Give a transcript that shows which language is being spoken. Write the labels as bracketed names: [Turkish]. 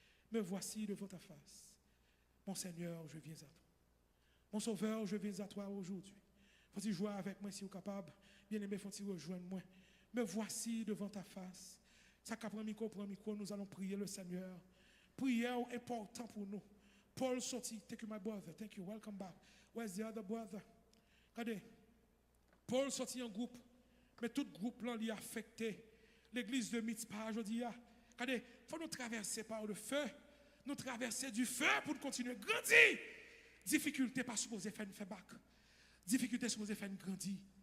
[French] Me voici devant ta face. Mon Seigneur, je viens à toi. Mon Sauveur, je viens à toi aujourd'hui. Faut-il jouer avec moi si vous êtes capable. Bien-aimé, faut-il rejoindre moi. Me voici devant ta face. Ça prend micro, nous allons prier le Seigneur. Prière important pour nous. Paul sorti, [English] thank you my brother, thank you, welcome back. Where's the other brother? [French] Regardez, Paul sorti en groupe, mais tout groupe là, il a affecté l'église de Mitzpah aujourd'hui. Regardez, il faut nous traverser par le feu, nous traverser du feu pour continuer à grandir. Difficulté pas supposé faire une bac. Difficulté supposé faire une grandir.